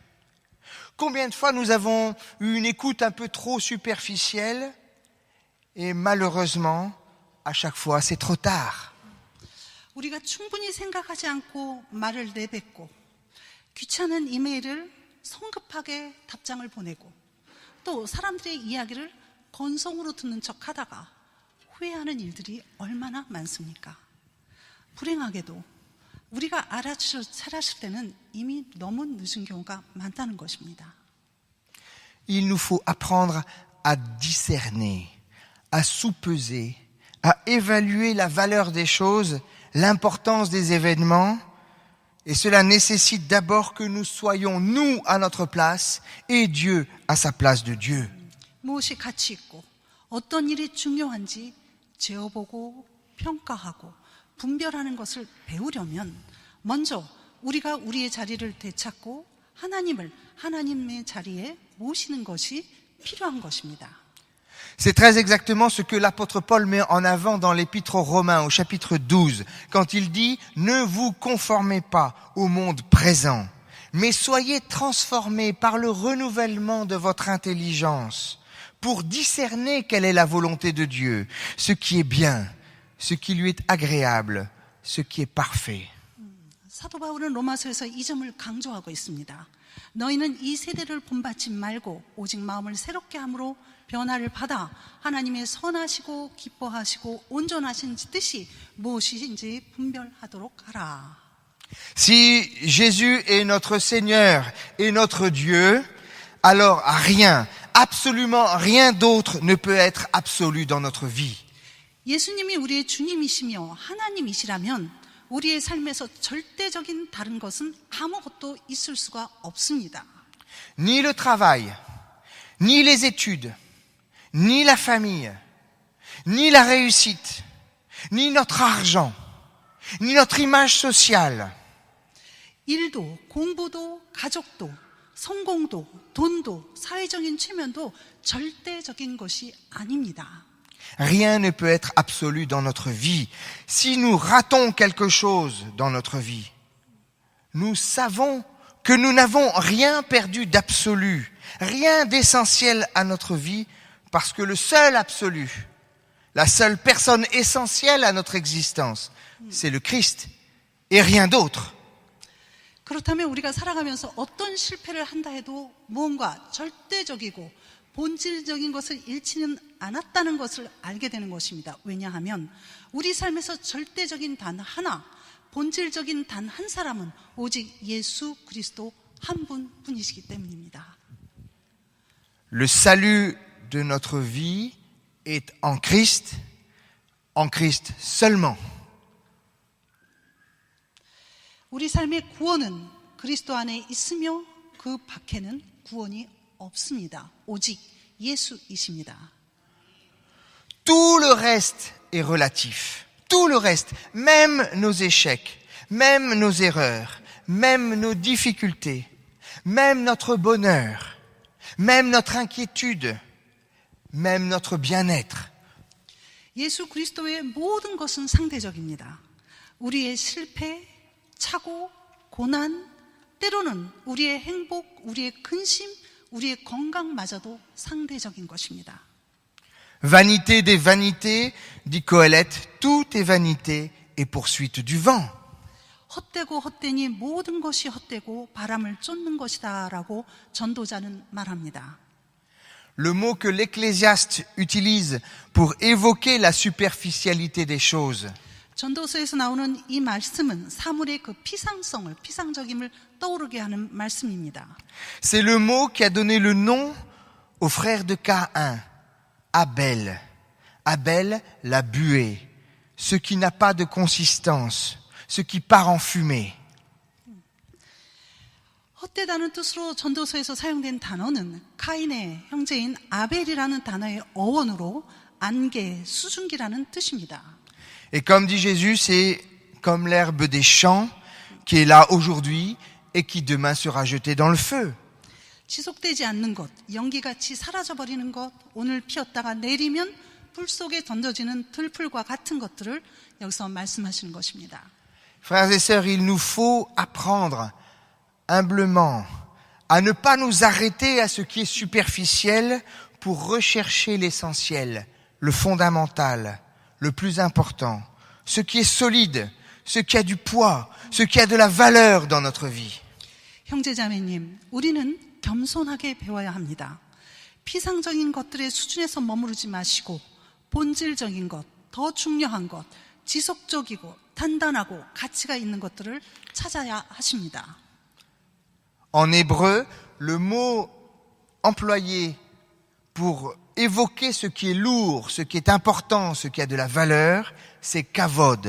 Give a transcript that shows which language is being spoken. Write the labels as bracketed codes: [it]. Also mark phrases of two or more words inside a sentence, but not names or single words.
[fr] Combien de fois nous avons eu une écoute un peu trop superficielle et malheureusement, à chaque fois, c'est trop tard. [ko] 우리가 충분히 생각하지 않고 말을 내뱉고 귀찮은 이메일을 성급하게 답장을 보내고 또 사람들의 이야기를 건성으로 듣는 척하다가 후회하는 일들이 얼마나 많습니까? 불행하게도 우리가 알아차렸을 때는 이미 너무 늦은 경우가 많다는 것입니다. [fr] Il nous faut apprendre à discerner, à soupeser, à évaluer la valeur des choses, l'importance des événements, et cela nécessite d'abord que nous soyons, nous, à notre place, et Dieu à sa place de Dieu. [ko] 무엇이 가치 있고 어떤 일이 중요한지 재어보고 평가하고 분별하는 것을 배우려면 먼저 우리가 우리의 자리를 되찾고 하나님을 하나님의 자리에 모시는 것이 필요한 것입니다. [fr] C'est très exactement ce que l'apôtre Paul met en avant dans l'épître aux Romains au chapitre 12, quand il dit « Ne vous conformez pas au monde présent, mais soyez transformés par le renouvellement de votre intelligence pour discerner quelle est la volonté de Dieu, ce qui est bien, ce qui lui est agréable, ce qui est parfait. » [ko] 사도 바울은 로마서에서 이 점을 강조하고 있습니다. 너희는 이 세대를 본받지 말고 오직 마음을 새롭게 함으로 변화를 받아 하나님의 선하시고 기뻐하시고 온전하신 뜻이 무엇인지 분별하도록 하라. [fr] Si Jésus est notre Seigneur et notre Dieu, alors rien, absolument rien d'autre ne peut être absolu dans notre vie. [ko] 예수님이 우리의 주님이시며 하나님이시라면 우리의 삶에서 절대적인 다른 것은 아무것도 있을 수가 없습니다. [fr] Ni le travail, ni les études, ni la famille, ni la réussite, ni notre argent, ni notre image sociale. [ko] 일도, 공부도, 가족도, 성공도, 돈도, 사회적인 체면도 절대적인 것이 아닙니다. [fr] Rien ne peut être absolu dans notre vie. Si nous ratons quelque chose dans notre vie, nous savons que nous n'avons rien perdu d'absolu, rien d'essentiel à notre vie, parce que le seul absolu, la seule personne essentielle à notre existence, c'est le Christ et rien d'autre. [ko] 그렇다면 우리가 살아가면서 어떤 실패를 한다 해도 무언가 절대적이고 본질적인 것을 잃지는 않았다는 것을 알게 되는 것입니다. 왜냐하면 우리 삶에서 절대적인 단 하나, 본질적인 단 한 사람은 오직 예수 그리스도 한 분뿐이시기 때문입니다. [fr] Le salut de notre vie est en Christ seulement. [ko] 우리 삶의 구원은 그리스도 안에 있으며 그 밖에는 구원이 없습니다. 오직 예수이십니다. [fr] Tout le reste est relatif. Tout le reste, même nos échecs, même nos erreurs, même nos difficultés, même notre bonheur, même notre inquiétude, même notre bien-être. [ko] 예수 그리스도의 모든 것은 상대적입니다. 우리의 실패, 착오, 고난, 때로는 우리의 행복, 우리의 근심, 우리의 건강마저도 상대적인 것입니다. [fr] Vanité des vanités, dit Qoheleth, tout est vanité et poursuite du vent. [ko] 헛되고 헛되니 모든 것이 헛되고 바람을 쫓는 것이다라고 전도자는 말합니다. [fr] Le mot que l'Ecclésiaste utilise pour évoquer la superficialité des choses, [ko] 전도서에서 나오는 이 말씀은 사물의 그 피상적임을 떠오르게 하는 말씀입니다. [fr] c'est le mot qui a donné le nom au frère de Caïn, Abel. Abel, la buée, ce qui n'a pas de consistance, ce qui part en fumée. [ko] 헛되다는 뜻으로 전도서에서 사용된 단어는 카인의 형제인 아벨이라는 단어의 어원으로 안개, 수증기라는 뜻입니다. [fr] Et comme dit Jésus, c'est comme l'herbe des champs qui est là aujourd'hui et qui demain sera jeté dans le feu. [ko] 지속되지 않는 것, 연기같이 사라져버리는 것, 오늘 피었다가 내리면 불 속에 던져지는 들풀과 같은 것들을 여기서 말씀하시는 것입니다. [fr] Frères et sœurs, il nous faut apprendre humblement à ne pas nous arrêter à ce qui est superficiel pour rechercher l'essentiel, le fondamental, le plus important, ce qui est solide, ce qui a du poids, ce qui a de la valeur dans notre vie. [ko] 형제자매님, 우리는 겸손하게 배워야 합니다. 피상적인 것들의 수준에서 머무르지 마시고 본질적인 것, 더 중요한 것, 지속적이고 단단하고 가치가 있는 것들을 찾아야 하십니다. [fr] En hébreu, le mot employé pour évoquer ce qui est lourd, ce qui est important, ce qui a de la valeur, c'est kavod.